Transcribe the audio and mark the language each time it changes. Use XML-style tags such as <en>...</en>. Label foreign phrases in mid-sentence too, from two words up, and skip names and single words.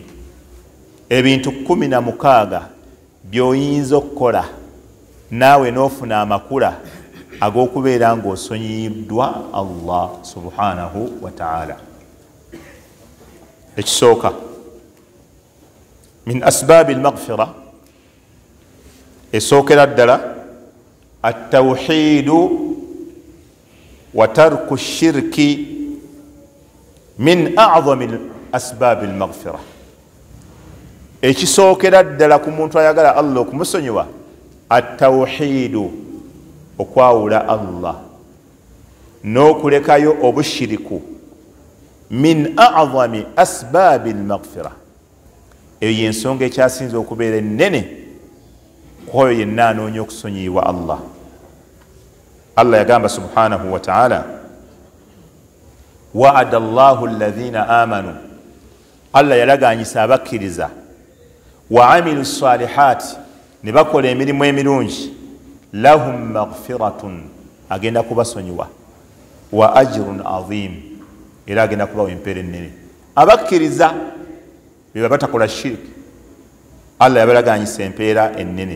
<lg>Ebintu 16 by'oyinza okukola naawe n'ofuna amakula ag'okubeera ng'osonyiyiddwa Allah</lg> <ar>سبحانه وتعالى.</ar> <lg>Ekisooka</lg> <ar>من أسباب المغفرة,</ar> <lg>esookera ddala</lg> <ar>التوحيد وترك الشرك من أعظم أسباب المغفرة.</ar> <lg>Ekisookera ddala ku muntu ayagala Allah okumusonyiwa, at-tawhiidu, okwawula Allah n'okulekayo obushiriku,</lg> <ar>من أعظم أسباب المغفرة.</ar> <lg>Eyo y'ensonga ekyasinze okubeera ennene kwoyo yenna anoonya okusonyiyibwa Allah. Allah yagamba</lg> <ar>سبحانه وتعالى, وعد الله الذين آمنوا,</ar> <lg>Allah yalagaanyisa abakkiriza,</lg> <ar>وعملوا الصالحات,</ar> <lg>ne bakola emirimu emirungi,</lg> <ar>لهم مغفرة,</ar> <lg>agenda kubasonyiwa,</lg> <ar>وأجر عظيم,</ar> <lg>era agenda kubawa empeera ennene. Abakkiriza beba batakola shiriki, Allah yabalagaanyisa empeera ennene.</lg>